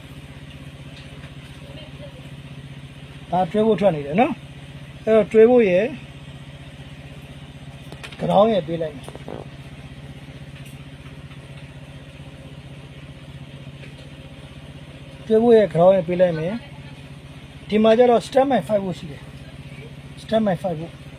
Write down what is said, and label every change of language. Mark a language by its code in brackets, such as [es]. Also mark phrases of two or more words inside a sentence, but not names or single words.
[my] ဒါတွဲဖို့ထွက်နေတယ်နော်အဲ့တော့တွဲဖို့ရယ်ground ရယ်ပေးလိုက်မယ်တွဲဖို့ရယ် ground ရယ်ပေးလိုက်မယ်ဒီမှာကျတော့ [en] step by 5 [my] ဖို့ရှိတယ် [en] step by 5 [my] ဖို့